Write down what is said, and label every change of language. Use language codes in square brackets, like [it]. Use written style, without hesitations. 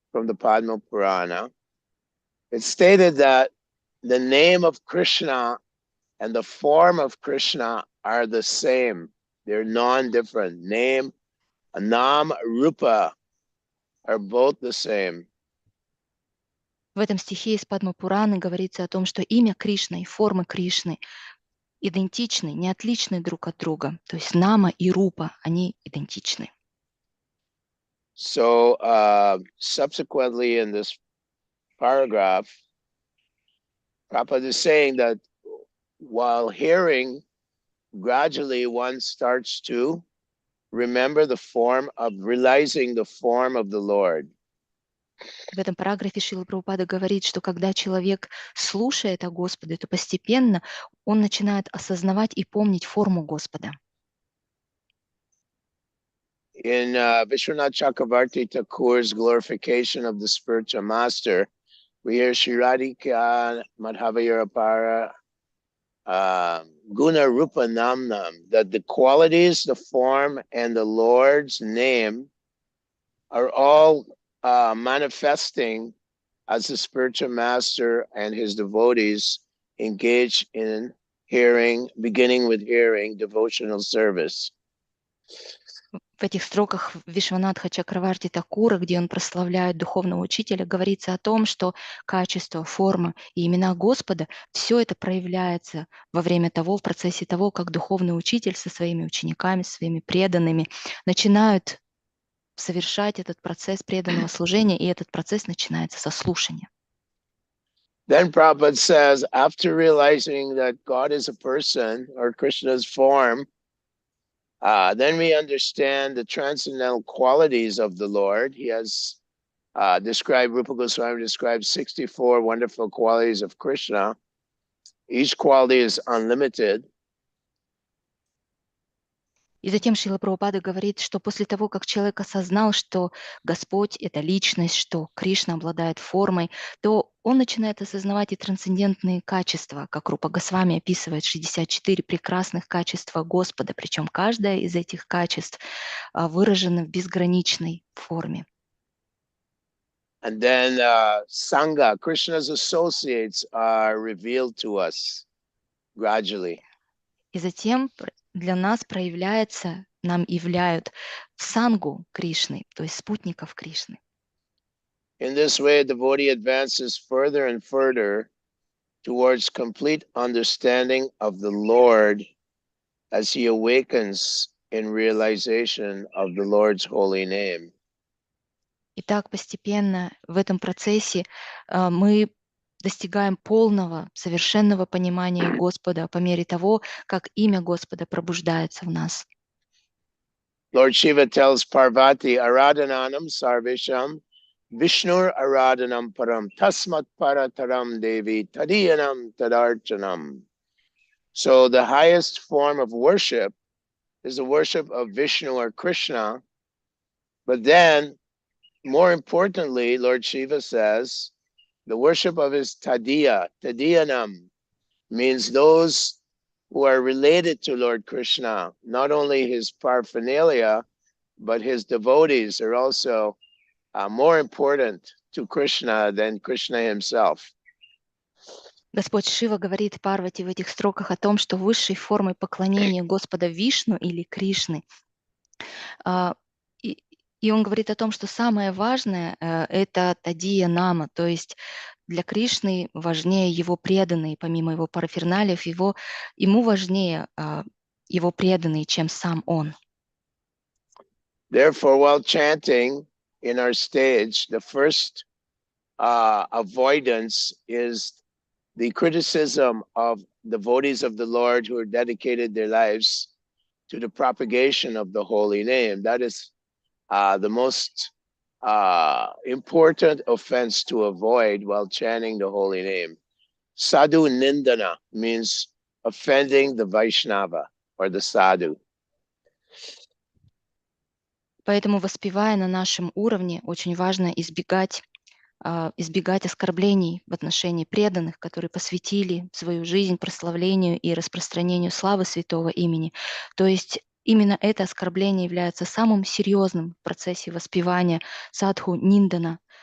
[en] from the Padma Purana, it stated that the name of Krishna and the form of Krishna are the same. They're non-different. Name, Nam, Rupa are both the same. [ru] В этом стихе из Падма Пураны говорится о том, что имя Кришны и формы Кришны идентичны, не отличны друг от друга. То есть Нама и Рупа, они идентичны. [en] So subsequently in this paragraph, Prabhupada is saying that while hearing, gradually one starts to remember the form of, realizing the form of the Lord. [ru] В этом параграфе Шрила Прабхупада говорит, что когда человек слушает о Господе, то постепенно он начинает осознавать и помнить форму Господа. [en] In Vishwanath Chakravarti Thakur's glorification of the spiritual master, we hear [sa] Shri Radhika Madhavayarapara Guna Rupa Namnam, [en] that the qualities, the form, and the Lord's name are all manifesting as the spiritual master and his devotees engage in hearing, beginning with hearing, devotional service. [ru] В этих строках Вишванатха Чакраварти Такура, где он прославляет духовного учителя, говорится о том, что качество, форма и имена Господа, все это проявляется во время того, в процессе того, как духовный учитель со своими учениками, своими преданными начинают совершать этот процесс преданного служения, и этот процесс начинается со слушания. [en] Then Prabhupada says, after realizing that God is a person or Krishna's form, then we understand the transcendental qualities of the Lord. He has described, Rupa Goswami described 64 wonderful qualities of Krishna. Each quality is unlimited. [ru] И затем Шрила Прабхупада говорит, что после того, как человек осознал, что Господь — это личность, что Кришна обладает формой, то он начинает осознавать и трансцендентные качества, как Рупа Госвами описывает 64 прекрасных качества Господа, причем каждое из этих качеств выражено в безграничной форме. [en] And then Sangha, Krishna's associates are revealed to us gradually. [ru] И затем для нас проявляется, нам являют сангу Кришны, то есть спутников Кришны. [en] In this way, a devotee advances further and further towards complete understanding of the Lord as he awakens in realization of the Lord's holy name. [ru] И так постепенно в этом процессе мы достигаем полного, совершенного понимания Господа по мере того, как имя Господа пробуждается в нас. [en] Lord Shiva tells Parvati, [sa] Aradhananam Sarvesham, Vishnur Aradhanam Param, Tasmat Parataram Devi, Tadiyanam Tadarchanam. [en] So the highest form of worship is the worship of Vishnu or Krishna. But then, more importantly, Lord Shiva says, the worship of his Tadiya, Tadiyanam, means those who are related to Lord Krishna. Not only his paraphernalia, but his devotees are also more important to Krishna than Krishna himself. [ru] Господь Шива говорит Парвати в этих строках о том, что высшей формой поклонения Господа Вишну или Кришны, и он говорит о том, что самое важное — это Тадия Нама, то есть для Кришны важнее его преданные, помимо его параферналиев, ему важнее его преданные, чем сам он. [en] Therefore, while chanting in our stage, the first avoidance is the criticism of devotees of the Lord who have dedicated their lives to the propagation of the holy name. That is the most important offense to avoid while chanting the holy name. Sadhu Nindana means offending the Vaishnava or the sadhu. [ru] Поэтому, воспевая на нашем уровне, очень важно избегать оскорблений в отношении преданных, которые посвятили свою жизнь прославлению и распространению славы святого имени. То есть именно это оскорбление является самым серьезным в процессе воспевания садху ниндана,